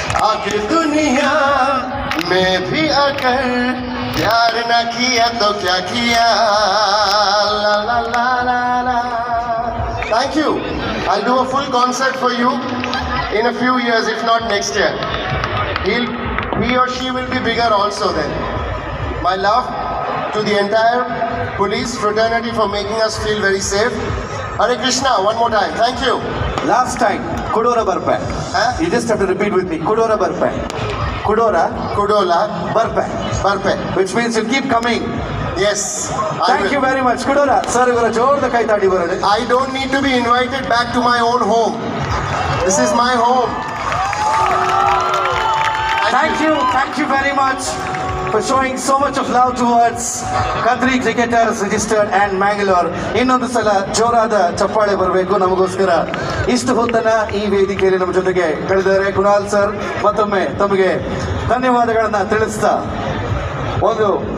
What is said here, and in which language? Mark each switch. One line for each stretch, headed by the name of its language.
Hindi: आखिर दुनिया में भी अगर प्यार ना किया तो क्या किया. ला ला ला ला ला.
English: Thank you. I'll do a full concert for you in a few years, if not next year. He or she will be bigger also then. My love to the entire police fraternity for making us feel very safe. Hare Krishna, one more time. Thank you. Last time, Kudora Barpa. Huh? You just have to repeat with me. Kudora Barpa. Kudora Kudola Barpa. Barpe. Which means you keep coming. Yes. Thank you very much. Kudora.
Kannada: Sir, ಇವರ ಜೋರದ ಕೈ ತಾಡಿ ಬರೋಣ.
English: I don't need to be invited back to my own home. This is my home. Thank you very much for showing so much of love towards Kadri cricketers registered and Mangalore.
Kannada: ಇನ್ನೊಂದು ಸಲ ಜೋರಾದ ಚಪ್ಪಾಳೆ ಬರಬೇಕು ನಮಗೋಸ್ಕರ. ಇಷ್ಟು ಹೊತ್ತನ ಈ ವೇದಿಕೆಯಲ್ಲಿ ನಮ್ಮ ಜೊತೆಗೆ ಕಳೆದರೆ ಕುಣಾಲ್ ಸರ್ ಮತ್ತೊಮ್ಮೆ ತಮಗೆ ಧನ್ಯವಾದಗಳನ್ನ ತಿಳಿಸ್ತಾ ಒಂದು